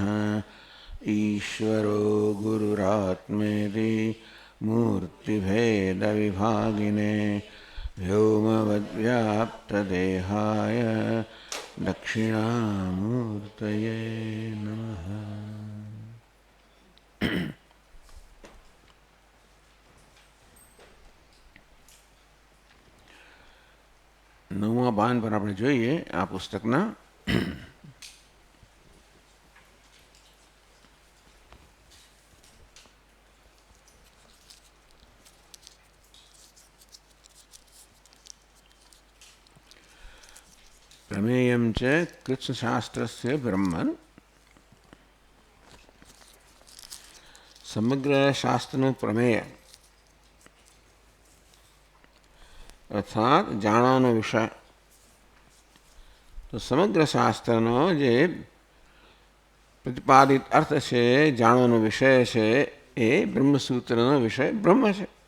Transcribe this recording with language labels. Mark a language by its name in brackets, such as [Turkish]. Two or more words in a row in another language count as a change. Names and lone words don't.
[Sanskrit] ईश्वरो गुरुरात्मेति मूर्तिभेदविभागिने व्योमवद्व्याप्तदेहाय दक्षिणामूर्तये नमः। [Gujarati] નવમા પાન પર આપણે જોઈએ આ પુસ્તકના [Sanskrit] प्रमेयं च कृत्स्नशास्त्रस्य ब्रह्मन्। [Gujarati] સમગ્ર શાસ્ત્રનું પ્રમેય અર્થાત જાણવાનો વિષય. તો સમગ્ર શાસ્ત્રનો જે પ્રતિપાદિત અર્થ છે, જાણવાનો વિષય છે, એ બ્રહ્મસૂત્રનો વિષય બ્રહ્મ છે.